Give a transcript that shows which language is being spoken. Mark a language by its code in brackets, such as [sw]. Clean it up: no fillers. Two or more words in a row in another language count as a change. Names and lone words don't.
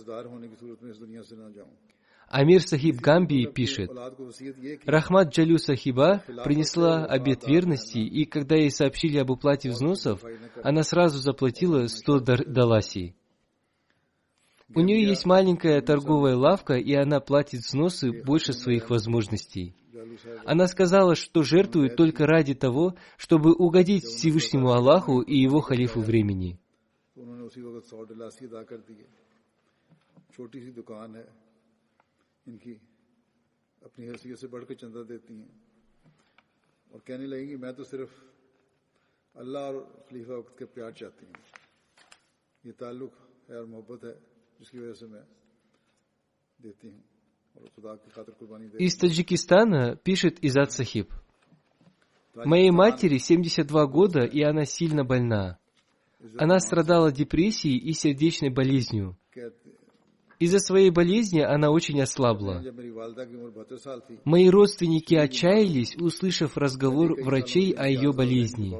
[ru] Амир Сахиб Гамби пишет: «Рахмат Джалю Сахиба принесла обет верности, и когда ей сообщили об уплате взносов, она сразу заплатила 100 даласи. У нее есть маленькая торговая лавка, и она платит взносы больше своих возможностей. Она сказала, что жертвует только ради того, чтобы угодить Всевышнему Аллаху и его халифу времени». [ur] ان کی اپنی حیثیت سے بڑھ کر چندہ دیتی ہیں اور کہنے لگیں گی میں تو صرف اللہ اور خلیفہ وقت کے پیار چاہتی ہوں. یہ تعلق ہے اور محبت ہے جس کی وجہ سے میں دیتی ہوں اور خدا کی خاطر قربانی دیتی ہوں. [ru] Из Таджикистана пишет Изат Сахиб: «Моей матери 72 года, и она сильно больна. Она страдала депрессией и сердечной болезнью. Из-за своей болезни она очень ослабла. Мои родственники отчаялись, услышав разговор врачей о ее болезни.